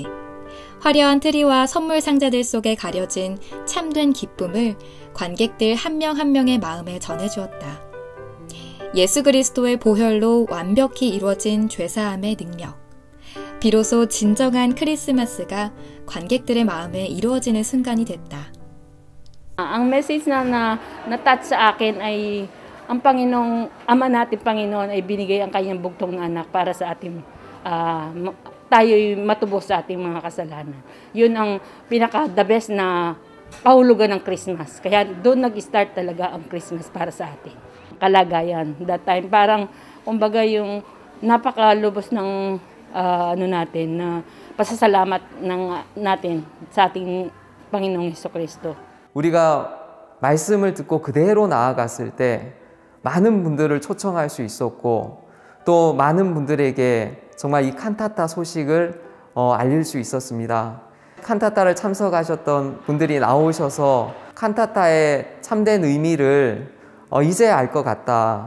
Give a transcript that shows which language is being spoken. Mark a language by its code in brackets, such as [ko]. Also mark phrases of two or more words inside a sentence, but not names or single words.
[ko] 화려한 트리와 선물 상자들 속에 가려진 참된 기쁨을 관객들 한 명 한 명의 마음에 전해주었다. 예수 그리스도의 보혈로 완벽히 이루어진 죄사함의 능력. 비로소 진정한 크리스마스가 관객들의 마음에 이루어지는 순간이 됐다. [tl] Ang message na na-touch sa akin ay ang Panginoong, Ama natin Panginoon ay binigay ang kanyang bugtong na anak para sa ating tayo'y matubos sa ating mga kasalanan. Yun ang pinaka- [en] the best [tl] na kahulugan ng Christmas. Kaya doon nag-start talaga ang Christmas para sa atin. Kalagayan. [en] That time [tl] parang, kumbaga yung napakalubos ng natin na pasasalamat natin sa ating Panginoong Hesukristo. [ko] 우리가 말씀을 듣고 그대로 나아갔을 때 많은 분들을 초청할 수 있었고 또 많은 분들에게 정말 이 칸타타 소식을 알릴 수 있었습니다. 칸타타를 참석하셨던 분들이 나오셔서 칸타타의 참된 의미를 이제 알 것 같다.